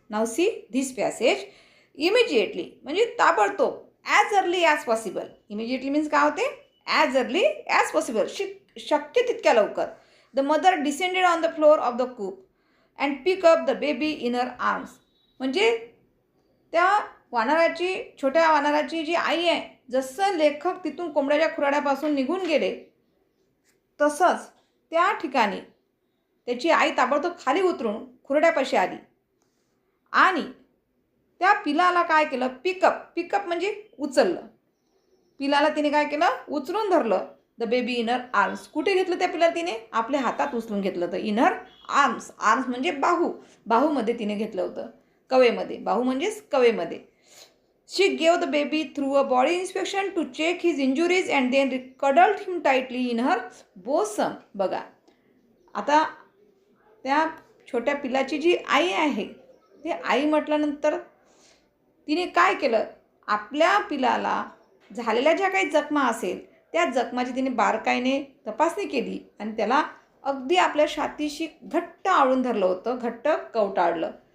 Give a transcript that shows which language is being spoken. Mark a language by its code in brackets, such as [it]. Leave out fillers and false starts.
[en] Now see this passage. Immediately [mr] म्हणजे ताबडतोब, [en] as early as possible. Immediately means [mr] काय होते, [en] as early as possible, [mr] शक्य तितक्या लवकर. [en] The mother descended on the floor of the coop and picked up the baby in her arms. [mr] म्हणजे त्या वानराची, छोट्या वानराची जी आई आहे, जसं लेखक तिथून कोंबड्याच्या खुराड्यापासून निघून गेले तसंच त्या ठिकाणी त्याची आई ताबडतोब खाली उतरून खुराड्यापाशी आली आणि त्या पिलाला काय केलं, पिकअप म्हणजे उचललं. पिलाला तिने काय केलं, उचलून धरलं. [en] The baby in her arms. [mr] कुठे घेतलं त्या पिलाला तिने, आपल्या हातात उचलून घेतलं होतं. [en] in her arms, [mr] आर्म्स म्हणजे बाहूमध्ये तिने घेतलं होतं, कवेमध्ये. बाहू म्हणजेच कवेमध्ये. [en] She gave the baby through a body inspection to check his injuries and then cuddled him tightly in her bosom. [mr] बघा आता त्या छोट्या पिलाची जी आई आहे, ते आई म्हटल्यानंतर तिने काय केलं, आपल्या पिलाला झालेल्या ज्या काही जखमा असेल त्या जखमाची तिने बारकाईने तपासणी केली आणि त्याला अगदी आपल्या छातीशी घट्ट आवळून धरलं होतं, घट्ट कवटाळलं.